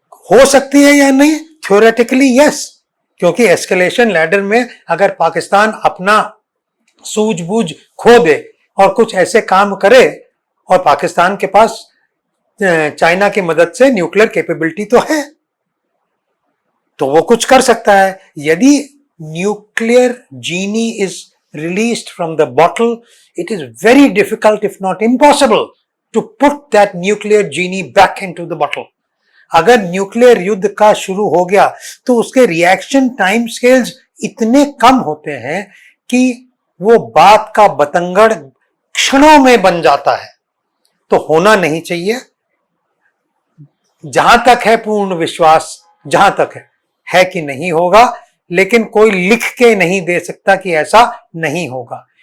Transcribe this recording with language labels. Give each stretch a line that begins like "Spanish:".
Hindi: हो सकती है या नहीं,
English: theoretically yes,
Hindi: क्योंकि एस्केलेशन लैडर में अगर पाकिस्तान अपना सूझबूझ खो दे और कुछ ऐसे काम करे, और पाकिस्तान के पास चाइना की मदद से न्यूक्लियर कैपेबिलिटी तो है, तो वो कुछ कर सकता है। यदि
English: Nuclear genie is released from the bottle, it is very difficult if not impossible to put that nuclear genie back into the bottle.
Hindi: अगर न्यूक्लियर युद्ध का शुरू हो गया तो उसके रिएक्शन टाइम स्केल्स इतने कम होते हैं कि वो बात का बतंगड़ क्षणों में बन जाता है, तो होना नहीं चाहिए। जहां तक है पूर्ण विश्वास, जहां तक है कि नहीं होगा, लेकिन कोई लिख के नहीं दे सकता कि ऐसा नहीं होगा।